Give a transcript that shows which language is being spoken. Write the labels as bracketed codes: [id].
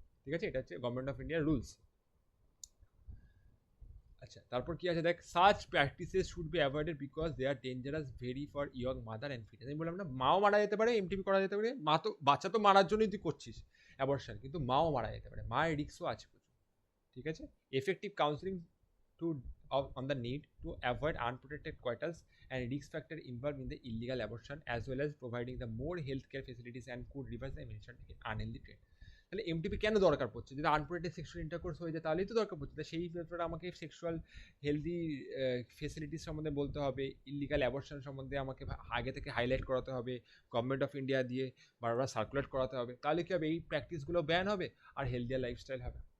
[bn] ঠিক আছে, এটা হচ্ছে গভর্নমেন্ট অফ ইন্ডিয়ার রুলস। আচ্ছা, তারপর কি আছে দেখ, [en] Such practices should be avoided because they are dangerous very for young mother and foetus. [bn] আমি বললাম না, মাও মারা যেতে পারে, এমটিপি করা যেতে পারে, মা তো বাচ্চা তো মারার জন্যই তুই করছিস অ্যাবর্শন, কিন্তু মাও মারা যেতে পারে, মায়ের রিস্কও আছে প্রচুর। ঠিক আছে, [en] Effective counselling to on the need to avoid unprotected coitus and risk factor involved in the illegal abortion as well as providing the more healthcare facilities and could reverse the mentioned unhealthy trend. [bn] তাহলে MTP কেন দরকার পড়ছে? যদি unprotected sexual intercourse হয়ে যায় তাহলেই তো দরকার পড়ছে। তাই সেই ব্যাপারে আমাকে সেক্সুয়াল হেলদি ফেসিলিটিস সম্বন্ধে বলতে হবে, ইলিগাল অ্যাবর্শন সম্বন্ধে আমাকে আগে থেকে হাইলাইট করাতে হবে, গভর্নমেন্ট অফ ইন্ডিয়া দিয়ে বারবার সার্কুলেট করাতে হবে। তাহলে কী হবে, এই প্র্যাকটিসগুলো ব্যান হবে আর হেলদিয়ার লাইফস্টাইল হবে।